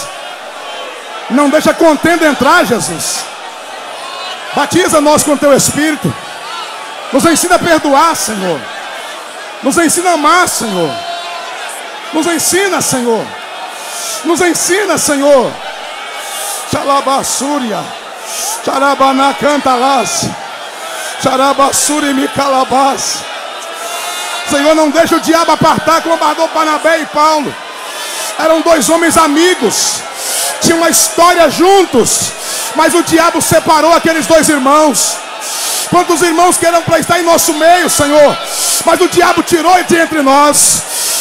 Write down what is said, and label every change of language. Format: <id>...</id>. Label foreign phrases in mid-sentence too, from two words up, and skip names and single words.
<pt>Não deixa a contenda entrar, Jesus. Batiza nós com teu Espírito. Nos ensina a perdoar, Senhor. Nos ensina a amar, Senhor. Nos ensina, Senhor. Nos ensina, Senhor. Xalabassúria. Xarabanacantalás. Xarabassúria e Micalabás. Senhor, não deixa o diabo apartar como apartou Barnabé e Paulo. Eram dois homens amigos. Tinham uma história juntos. Mas o diabo separou aqueles dois irmãos. Quantos irmãos queiram para estar em nosso meio, Senhor, mas o diabo tirou de entre nós.</pt>